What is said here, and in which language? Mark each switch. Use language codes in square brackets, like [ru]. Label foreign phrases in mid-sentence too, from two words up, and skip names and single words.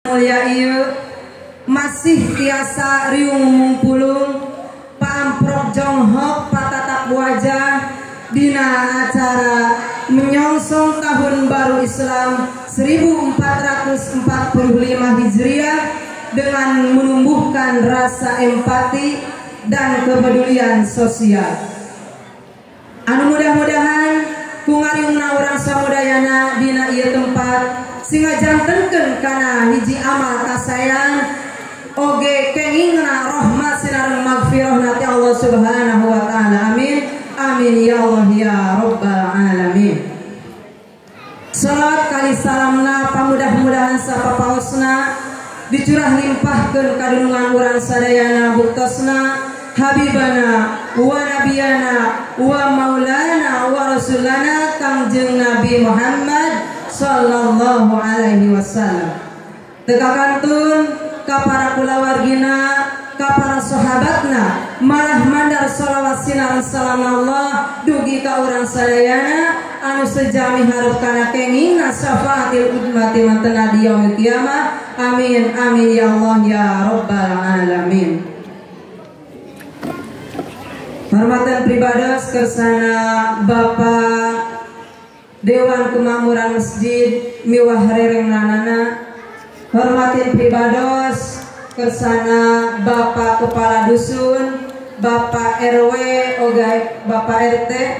[su] Mulia ieu masih tiasa riung mumpulung pamprok jonghok patatap wajah dina acara [id] menyongsong tahun baru Islam 1445 Hijriah dengan menumbuhkan rasa empati dan kepedulian sosial. [su] Anu mudah-mudahan kungariungna urang samudayana dina ieu tempat singa jantenkeun kana hiji amal kasayang oge kengingna rahmat sinareng magfirahna ti Allah [ar] سبحانه وتعالى. آمين آمين يا الله يا رب العالمين. [su] Salawat kali salamna pamudah-mudahan sapapaosna dicurah limpahkeun kadunungan urang sadayana buktosna [ar] حبيبنا ونبينا ومولانا ورسولنا [su] Kangjeng Nabi Muhammad [ar] صلى الله عليه وسلم. [su] Tegakantun ka para kulawargina, ka para sahabatna, malah mandar shalawat sinareng salam Allah dugi ka urang sadayana anu sejami hareup kana kengingna [ar] شفاعة الأمة [su] mantena di [ar] يوم القيامة. آمين آمين يا الله يا رب العالمين. [su] Hormatan pribados kersana Bapak Dewan Kemakmuran Masjid Miwah Rereng Nanana, hormatin pribados kersana Bapak Kepala Dusun, Bapak RW, oga Bapak RT,